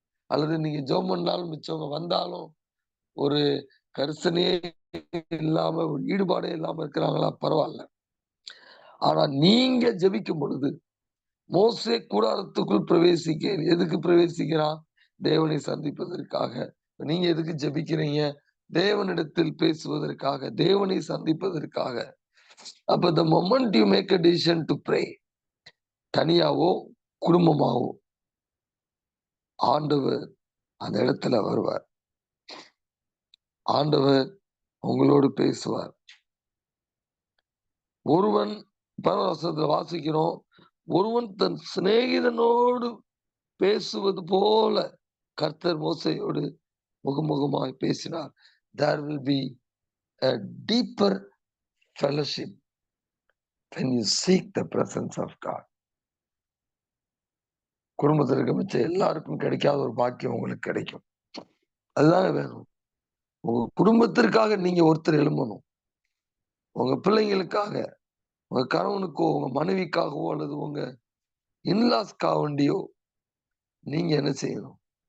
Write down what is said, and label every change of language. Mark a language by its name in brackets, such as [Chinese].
[Tamil] அல்லது நீங்க ஜெபம் பண்ணாலும் மிச்சவங்க வந்தாலும் ஒரு கரிசனையே இல்லாம, ஒரு ஈடுபாடே இல்லாம இருக்கிறாங்களா? பரவால்ல. ஆனா நீங்க ஜெபிக்கும் பொழுது, மோசே கூடாரத்துக்குள் பிரவேசிக்க எதுக்கு பிரவேசிக்கிறான்? தேவனை சந்திப்பதற்காக. நீங்க எதுக்கு ஜெபிக்கிறீங்க? தேவனிடத்தில் பேசுவதற்காக, தேவனை சந்திப்பதற்காக. [English] அப்ப the moment you make a decision to pray, [Tamil] தனியாவோ, குடும்பமாவோ, ஆண்டவர் அந்த இடத்துல வருவார். ஆண்டவர் உங்களோடு பேசுவார். ஒருவன் 10ஆம் வசனத்துல வாசிக்கிறோம், ஒருவன் தன் சிநேகிதனோடு பேசுவது போல கர்த்தர் மோசேயோடு முகமுகமாய் பேசினார். [English] There will be a deeper fellowship when you seek the presence of God. [Tamil] குடும்பத்தில் இருக்க மிச்ச எல்லாருக்கும் கிடைக்காத ஒரு பாக்கியம் உங்களுக்கு கிடைக்கும். அதுதாங்க வேணும். உங்க குடும்பத்திற்காக நீங்க ஒருத்தர் எழும்பணும். உங்க பிள்ளைங்களுக்காக, உங்க கணவனுக்கோ, உங்க மனைவிக்காகவோ அல்லது உங்க இன்லாஸ்க்காக வேண்டியோ நீங்க என்ன செய்யணும்?